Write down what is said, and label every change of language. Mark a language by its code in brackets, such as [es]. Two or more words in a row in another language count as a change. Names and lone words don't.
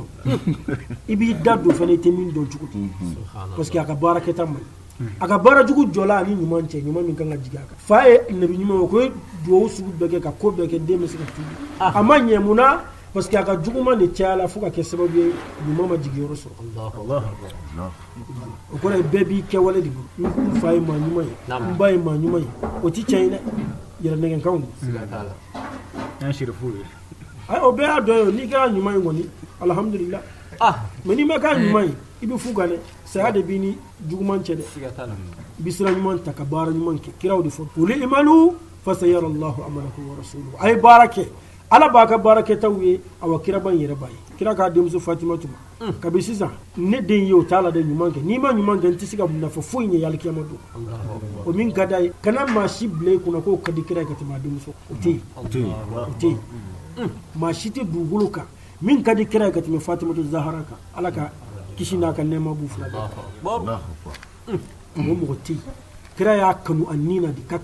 [bm] dɔn i b'i da don fɛnɛ i tɛ min dɔn cogo di [fr] parce que [bm] a ka baarakɛta man ɲi a ka baara jugu jɔla ani ɲuman cɛ ɲuman min kan ka jigin a kan fa ye nabi ɲuman o ko ye duwawu sugu bɛɛ kɛ ka ko bɛɛ kɛ den bɛ se ka tubi a ma ɲɛ mun na [fr] parce que [bm] a ka juguman de cayala fo ka kɛ sababu ye ɲuman ma jigin yɔrɔ sɔrɔ o kɔrɔ ye bɛɛ b'i kɛwale de bolo n fa ye maa ɲuman ye n ba ye maa ɲuman ye o tɛ tiɲɛ ye dɛ yɛrɛnɛgɛnkanw don o bɛɛ y'a dɔn ye n'i kɛra ɲuman ye kɔni alhamdulillah mais n'i ma k'a ɲuman ye i bɛ fu kan dɛ saya de b'i ni juguman cɛ dɛ i bɛ sira ɲuman ta ka baara ɲuman kɛ kiraw de fɔ [ar] قل اعملوا فسيرى الله عملكم ورسوله [bm] a ye baara kɛ ala b'a ka baara kɛtaw ye awa kira ban yɛrɛ b'a ye kira k'a denmuso Fatima tuma kabi sisan ne den ye o t'a la de ɲuman kɛ n'i ma ɲuman kɛ n tɛ se ka nafa foyi ɲɛ yalikiyama don o min ka d'a ye kana maa si bila i kunna k'o ka di kira ye ka tɛmɛ a denmuso o tɛ yen maa si tɛ dugukolo kan min ka di kira ye ka tɛmɛ Fatima Zahara kan ala ka kisi n'a ka nɛɛma b'u fila bɛɛ o mɔgɔ tɛ yen kira y'a kanu a ni na de ka